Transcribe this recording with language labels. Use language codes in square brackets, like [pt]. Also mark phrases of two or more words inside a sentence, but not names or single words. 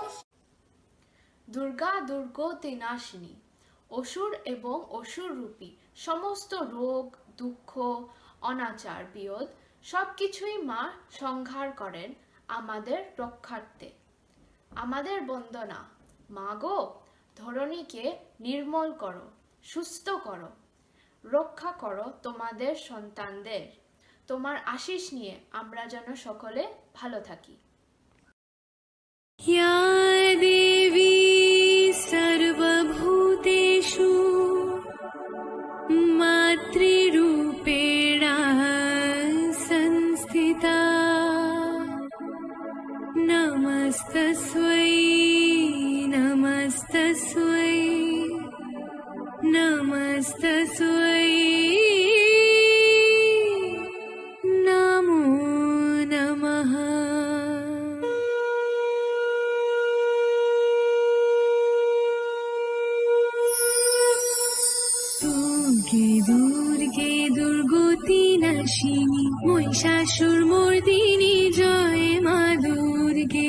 [bn] দুর্গা দুর্গতি নাশিনী, অসুর এবং অসুর রূপী সমস্ত রোগ দুঃখ অনাচার বিয়োগ সবকিছুই মা সংহার করেন আমাদের রক্ষার্থে। আমাদের বন্দনা, মা গো ধরণীকে নির্মল করো, সুস্থ করো, রক্ষা করো তোমাদের সন্তানদের। তোমার আশিস নিয়ে আমরা যেন সকলে ভালো থাকি। [sa] या देवी सर्वभूतेषु मातृरूपेण संस्थिता नमस्तस्यै नमस्तस्यै नमस्तस्यै नमो नमः। [bn] দুর্গে দুর্গতি নাশিনী মহিষাসুর মর্দিনী জয় মা দুর্গে।